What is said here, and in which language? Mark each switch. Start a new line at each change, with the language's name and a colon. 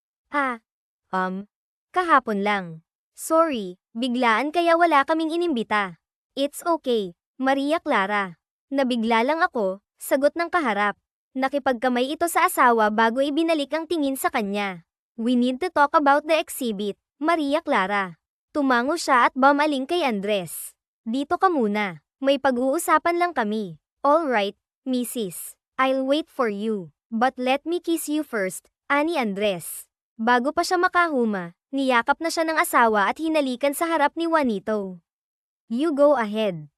Filipino: Ah, kahapon lang. Sorry, biglaan kaya wala kaming inimbita.
English: It's okay,
Filipino: Maria Clara. Nabigla lang ako, sagot ng kaharap. Nakipagkamay ito sa asawa bago ibinalik ang tingin sa kanya.
English: We need to talk about the exhibit, Maria Clara.
Filipino: Tumango siya at bumaling kay Andres. Dito ka muna, may pag-uusapan lang kami.
English: All right,
Filipino: Mrs.
English: I'll wait for you. But let me kiss you first, ani Andres.
Filipino: Bago pa siya makahuma, niyakap na siya ng asawa at hinalikan sa harap ni Juanito.
English: You go ahead.